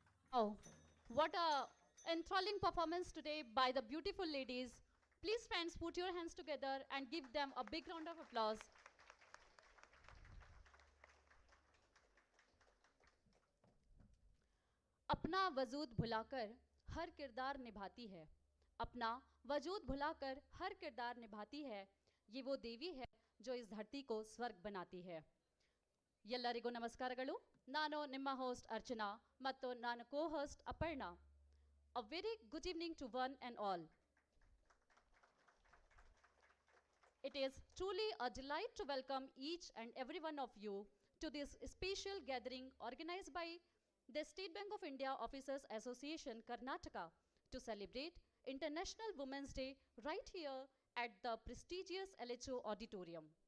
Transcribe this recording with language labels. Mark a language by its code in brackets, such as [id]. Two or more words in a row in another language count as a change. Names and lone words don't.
[en] Oh, what a enthralling performance today by the beautiful ladies. Please, friends, put your hands together and give them a big round of applause. [hi] अपना वजूद भुलाकर हर किरदार निभाती है अपना वजूद भुलाकर हर किरदार निभाती है ये वो देवी है जो इस धरती को स्वर्ग बनाती है [kn] ಎಲ್ಲರಿಗೂ ನಮಸ್ಕಾರಗಳು ನಾನು ನಿಮ್ಮ ಹೋಸ್ಟ್ ಅರ್ಚನಾ ಮತ್ತು ನಾನು ಕೋ-ಹೋಸ್ಟ್ ಅಪರ್ಣಾ [en] A very good evening to one and all. It is truly a delight to welcome each and every one of you to this special gathering organized by the State Bank of India Officers Association Karnataka to celebrate International Women's Day right here at the prestigious LHO Auditorium.